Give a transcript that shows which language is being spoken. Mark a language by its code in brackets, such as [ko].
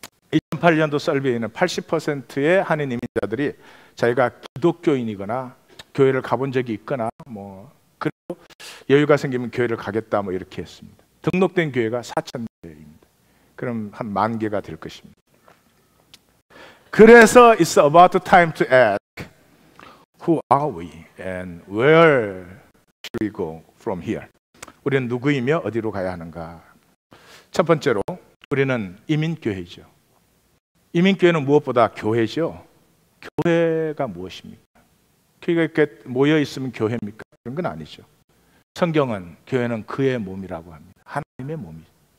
[ko] 2008년도 설베이는 80%의 한인 이민자들이 자기가 기독교인이거나 교회를 가본 적이 있거나 그리고 여유가 생기면 교회를 가겠다 이렇게 했습니다. 등록된 교회가 4,000개입니다. 그럼 한 10,000개가 될 것입니다. 그래서 [en] it's about time to ask, who are we and where should we go from here? [ko] 우리는 누구이며 어디로 가야 하는가? 첫 번째로 우리는 이민교회죠. 이민교회는 무엇보다 교회죠. 교회가 무엇입니까? 교회가 이렇게 모여 있으면 교회입니까? 그런 건 아니죠. 성경은 교회는 그의 몸이라고 합니다. 하나님의 몸이죠.